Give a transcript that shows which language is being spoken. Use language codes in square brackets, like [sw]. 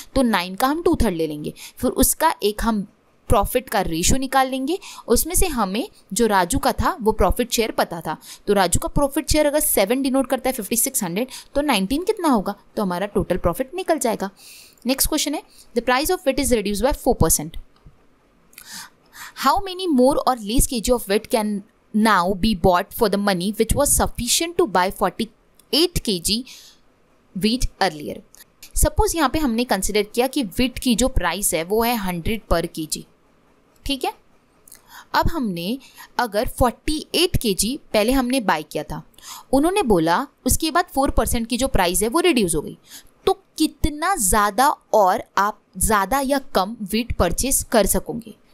[hi] तो 9 का हम 2/3 ले लेंगे, फिर उसका एक हम प्रॉफिट का रेशो निकाल लेंगे। उसमें से हमें जो राजू का था वो प्रॉफिट शेयर पता था, तो राजू का प्रॉफिट शेयर अगर 7 डिनोट करता है 5600, तो 19 कितना होगा? तो हमारा टोटल प्रॉफिट निकल जाएगा। नेक्स्ट क्वेश्चन है, [en] The price of wheat is reduce by 4%. How many more or less kg of wheat can now be bought for the money which was sufficient to buy 48 kg wheat earlier? [hi] Suppose यहाँ पे हमने consider किया कि wheat की जो price है वो है 100 पर kg. ठीक है, अब हमने अगर 48 kg पहले हमने बाय किया था, उन्होंने बोला उसके बाद 4% की जो प्राइस है वो रिड्यूस हो गई, तो कितना ज़्यादा और आप ज़्यादा या कम वीट परचेस कर सकोगे.